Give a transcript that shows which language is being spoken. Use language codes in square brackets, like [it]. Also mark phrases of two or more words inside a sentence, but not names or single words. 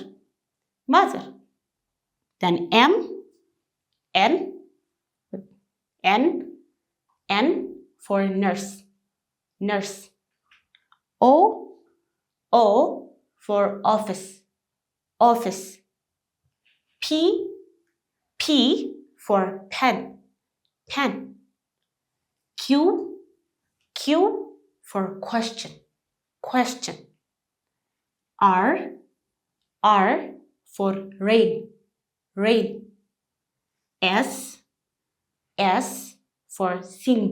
[en] Mother. Then N for nurse. Nurse. O for office. Office. P for pen. Pen. Q for question. Question. R for rain. Rain. S for sing.